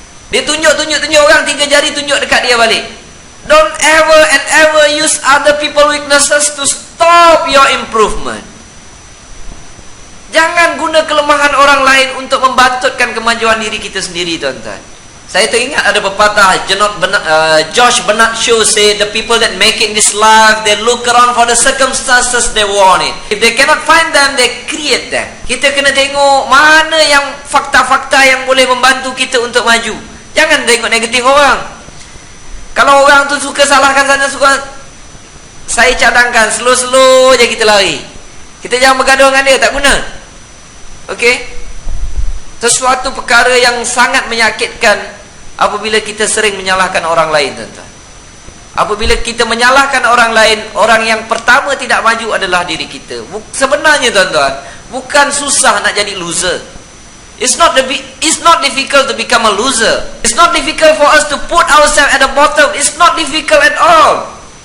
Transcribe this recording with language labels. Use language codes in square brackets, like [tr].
[ms] Dia tunjuk orang, 3 jari tunjuk dekat dia balik. [en] Don't ever and ever use other people weaknesses to stop your improvement. [ms] Jangan guna kelemahan orang lain untuk membantutkan kemajuan diri kita sendiri tuan-tuan. Saya teringat ada pepatah [en] George Bernard Shaw say, the people that make it in this life, they look around for the circumstances they want it. If they cannot find them, they create them. [ms] Kita kena tengok mana yang fakta-fakta yang boleh membantu kita untuk maju. Jangan tengok negatif orang. Kalau orang tu suka salahkan sana, saya cadangkan slow-slow je kita lari. Kita jangan bergaduh dengan dia, tak guna. Okey? Sesuatu perkara yang sangat menyakitkan apabila kita sering menyalahkan orang lain tuan-tuan. Apabila kita menyalahkan orang lain, orang yang pertama tidak maju adalah diri kita. Sebenarnya tuan-tuan, bukan susah nak jadi loser. [en] It's not difficult to become a loser. It's not difficult for us to put ourselves at the bottom. It's not difficult at all.